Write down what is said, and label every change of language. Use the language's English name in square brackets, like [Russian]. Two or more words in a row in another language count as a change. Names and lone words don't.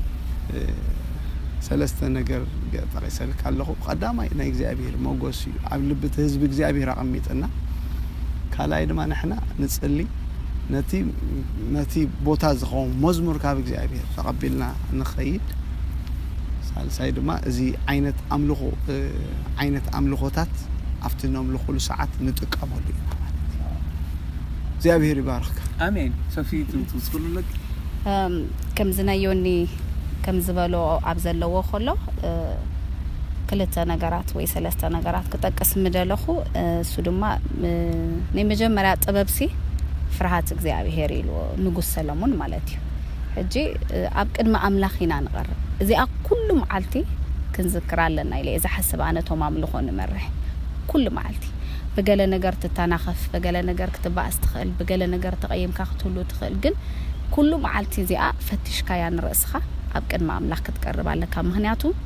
[Tigrinya] ሰለስተ ነገር ጠቂሰልክ ኣለኹ ቀዳማይ ናይ እግዚአብሔር ሞገስ እዩ ኣብ ልብት ህዝብ እግዚአብሔር አቀሚጥና ካልኣይ ድማ ንሕና ንጽሊ ነቲ ቦታ ዝኸውን መዝሙር ካብ እግዚአብሔር ተቀቢልና ንኸይድ ሳልሳይ ድማ እዚ ዓይነት አምልኾታት ኣብቲ ነምልኹሉ ሰዓት ንጥቀመሉ ኢና ማለት እግዚአብሔር ይባርክ አሜን ሶፊ ትውስኩልክ ከም ዝናዮኒ ከም ዝበሎ ኣብ ዘለዎ ኸሎ ክልተ ነገራት ወይ ሰለስተ ነገራት ክጠቅስ ምደለኹ እሱ ድማ ናይ መጀመርያ ጥበብሲ ፍርሃት እግዚአብሔር ኢሉ ንጉስ ሰለሞን ማለት እዩ ሕጂ ኣብ ቅድመ አምላኽ ኢና ንቀርብ እዚኣ ኩሉ መዓልቲ ክንዝክር ኣለና ኢለ ዝሓስብ ኣነቶም አምልኾ ንመርሕ ኩሉ መዓልቲ በገለ ነገር ትታናኸፍ በገለ ነገር ክትባእስ ትኽእል በገለ ነገር ተቀየምካ ክትሉ ትኽእል ግን ኩሉ መዓልቲ እዚኣ ፈቲሽካ ያን ርእስኻ ኣብ ቅድመ አምላኽ ክትቀርብ ኣለካ ምክንያቱ